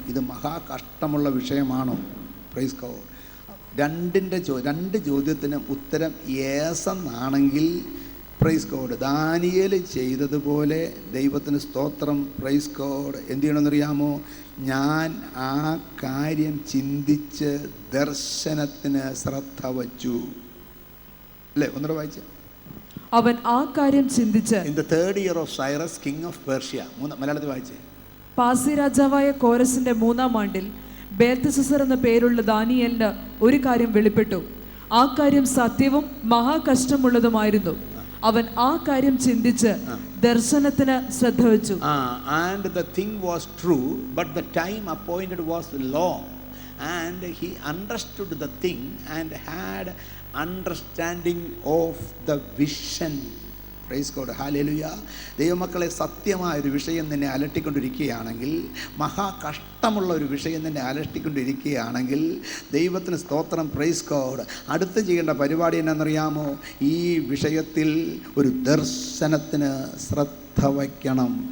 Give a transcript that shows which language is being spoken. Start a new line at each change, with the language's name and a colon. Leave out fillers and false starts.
Malayalam: ഇത് മഹാകഷ്ടമുള്ള വിഷയമാണോ?
English: Praise God.
Malayalam: 2 ചോദ്യത്തിന് ഉത്തരം യേസ് എന്നാണെങ്കിൽ, പ്രൈസ് ഗോഡ്, ദാനിയേൽ ചെയ്തതുപോലെ ദൈവത്തിന് സ്തോത്രം. Praise God. എന്ത് ചെയ്യണമെന്നറിയാമോ? ഞാൻ ആ കാര്യം ചിന്തിച്ച് ദർശനത്തിന് ശ്രദ്ധ വച്ചു. അല്ലേ? ഒന്നുകൂടെ വായിച്ച്. അവൻ ആ കാര്യം ചിന്തിച്ച്.
English: In the 3rd year of Cyrus, king of Persia.
Malayalam: മലയാളത്തിൽ വായിച്ചേ. പാർസി രാജാവായ കോരസിന്റെ 3-ാം ആണ്ടിൽ ബേൽത്ശസ്സർ എന്ന പേരുള്ള ദാനിയേലിന് ഒരു കാര്യം വെളിപ്പെട്ടു. ആ കാര്യം സത്യവും മഹാകഷ്ടമുള്ളതുമായിരുന്നു. അവൻ ആ കാര്യം ചിന്തിച്ച് ദർശനത്തിന് ശ്രദ്ധ വെച്ചു.
English: And the thing was true, but the time appointed was long, and he understood the thing and had understanding of the vision.
Malayalam: Praise God, hallelujah. ദൈവമക്കളെ, സത്യമായ ഒരു വിഷയം നിന്നെ അലട്ടിക്കൊണ്ടിരിക്കുകയാണെങ്കിൽ, മഹാകഷ്ടമുള്ള ഒരു വിഷയം നിന്നെ അലട്ടിക്കൊണ്ടിരിക്കുകയാണെങ്കിൽ, ദൈവത്തിന് സ്തോത്രം.
English: Praise God.
Malayalam: അടുത്ത് ചെയ്യേണ്ട പരിപാടി എന്നാണെന്നറിയാമോ? ഈ വിഷയത്തിൽ ഒരു ദർശനത്തിന് ശ്രദ്ധ വയ്ക്കണം.